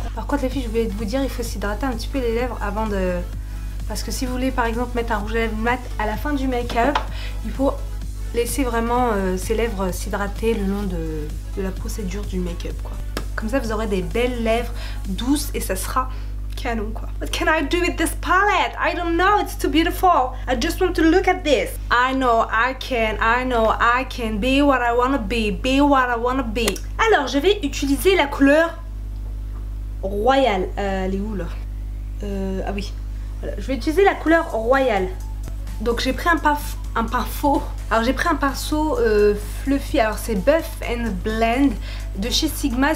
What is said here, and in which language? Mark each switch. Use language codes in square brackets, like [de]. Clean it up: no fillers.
[fr] Par contre les filles, je voulais vous dire, il faut s'hydrater un petit peu les lèvres avant de... Parce que si vous voulez par exemple mettre un rouge à lèvres mat à la fin du make-up, il faut laisser vraiment ses lèvres s'hydrater le long de la procédure du make-up quoi. Comme ça vous aurez des belles lèvres douces et ça sera canon quoi. [en] What can I do with this palette? I don't know, it's too beautiful. I just want to look at this. I know I can be what I wanna be what I wanna be. [fr] Alors je vais utiliser la couleur Royale. Elle est où là? Ah oui. Voilà. Je vais utiliser la couleur Royale. Donc j'ai pris un pinceau. Alors j'ai pris un pinceau fluffy. Alors c'est Buff and Blend de chez Sigma.